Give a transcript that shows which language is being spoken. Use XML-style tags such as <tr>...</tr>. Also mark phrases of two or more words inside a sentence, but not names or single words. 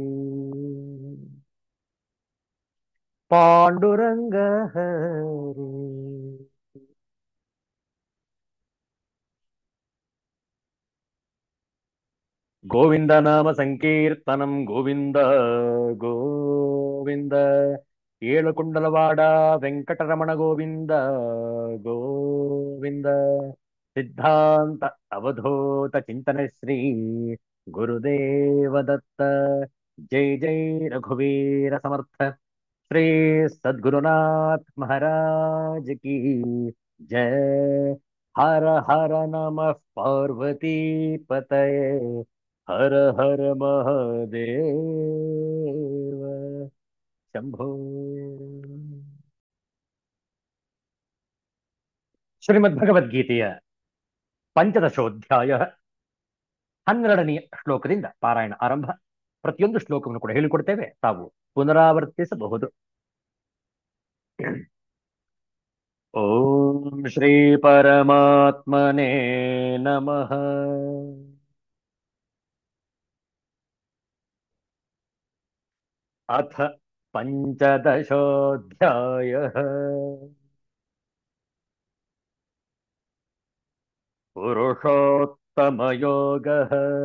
<mr>पांडुरंग हरि।</mr> <sa>गोविंद नाम संकीर्तनम गोविंद गोविंद।</sa> <te>ఏడుకొండలవాడ వెంకటరమణ గోవింద గోవింద.</te> <kn>ಸಿದ್ಧಾಂತ ಅವಧೂತ ಚಿಂತನೆ ಶ್ರೀ ಗುರುದೇವ ದತ್ತ.</kn> <mr>जय जय रघुवीर समर्थ</mr> <hi>श्री सद्गुरुनाथ महाराज की जय।</hi> <sa>हर हर नमः पार्वती पतये। हर हर महादेव शंभो।</sa> <kn>ಶ್ರೀಮದ್ಭಗವದ್ಗೀತೆಯ ಪಂಚದಶೋಧ್ಯಾಯ 12ನೇ ಶ್ಲೋಕದಿಂದ ಪಾರಾಯಣ ಆರಂಭ. ಪ್ರತಿಯೊಂದು ಶ್ಲೋಕವನ್ನು ಕೂಡ ಹೇಳಿಕೊಡ್ತೇವೆ, ತಾವು ಪುನರಾವರ್ತಿಸಬಹುದು.</kn> <sa>ಓಂ ಶ್ರೀ ಪರಮಾತ್ಮನೇ ನಮಃ. ಅಥ ಪಂಚದಶೋಧ್ಯಾಯಃ पुरुषोत्तमयोगः।</sa>